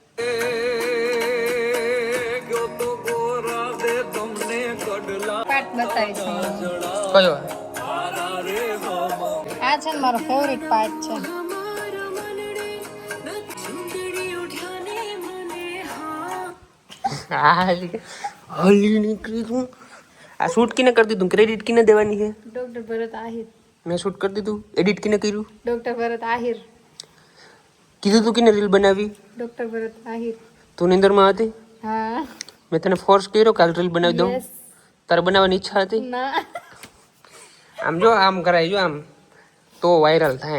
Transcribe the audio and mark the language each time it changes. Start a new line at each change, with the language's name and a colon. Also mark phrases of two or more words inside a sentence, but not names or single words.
Gujarati: પાર્ટ બતાવીશ હું. કયો આ છે ને મારો ફેવરિટ પાર્ટ છે. હલી નીકળી તું। આ શૂટ કિને કર દી તું, ક્રેડિટ કિને દેવાની છે? ડોક્ટર ભરત આહિર. મેં શૂટ કર દી તું, એડિટ કિને કર્યું? ડોક્ટર ભરત આહિર. કીધું તું કિને રીલ બનાવી? ડોક્ટર ભરત આહિર. તું નિંદરમાં હતી? હા. મેં તને ફોર્સ કર્યો કે રીલ બનાવી દઉં? Yes. તારે બનાવવાની ઈચ્છા હતી? ના. આમ જો, આમ કરાય જો, આમ તો વાયરલ થાય।